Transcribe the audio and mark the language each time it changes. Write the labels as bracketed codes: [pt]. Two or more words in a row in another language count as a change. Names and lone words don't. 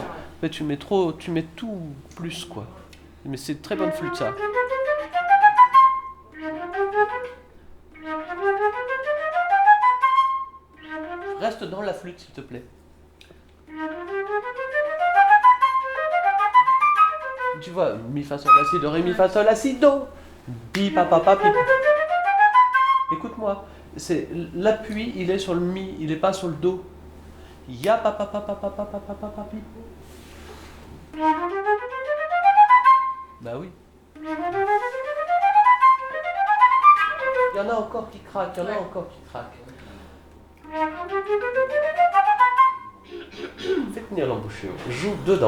[fr] Mais tu mets tout plus, quoi. Mais c'est une très bonne flûte, ça. Reste dans la flûte, s'il te plaît. Tu vois, mi fa sol la si do ré mi fa sol la si do, bi pa pa pa pi. Écoute-moi, c'est l'appui, il est sur le mi, il n'est pas sur le do. Ya pa pa pa pa pa pa pa pa pa pa pi. Bah oui. Il y en a encore qui craquent, il y en a encore qui craquent. Fais tenir l'embouchure, joue dedans.